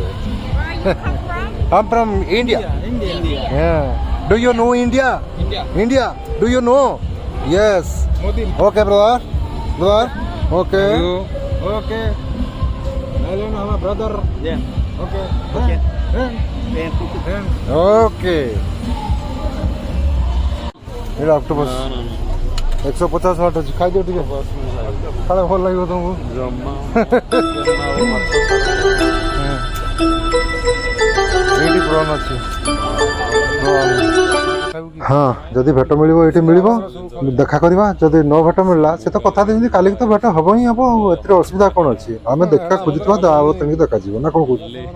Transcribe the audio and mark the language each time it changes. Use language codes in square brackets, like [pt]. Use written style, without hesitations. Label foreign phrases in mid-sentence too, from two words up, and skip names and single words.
[en] Where are you come from? I'm from India yeah do you know India India. do you know yes okay brother okay okay Thailand our brother Yeah. [or] okay ଏଇଟା ଅକ୍ଟୋପସ୍ 150 ବାଟ ଅଛି ଖାଇଦିଅ ଟିକେ ଖାଇବା ଭଲ ଲାଗିବ ତମକୁ ଜମା ଏଇଠି ପ୍ରନ୍ ଅଛି ହଁ ଯଦି ଭେଟ ମିଳିବ ଏଇଠି ମିଳିବ ଦେଖା କରିବା ଯଦି ନ ଭେଟ ମିଳିଲା ସେ ତ କଥା ଦେଇଛନ୍ତି କାଲିକି ତ ଭେଟ ହବ ହିଁ ହବ ଆଉ ଏଥିରେ ଅସୁବିଧା କ'ଣ ଅଛି ଆମେ ଦେଖା ଖୋଜୁଥିବା ଆଉ ତେଣିକି ଦେଖାଯିବ ନା କ'ଣ କହୁଛୁ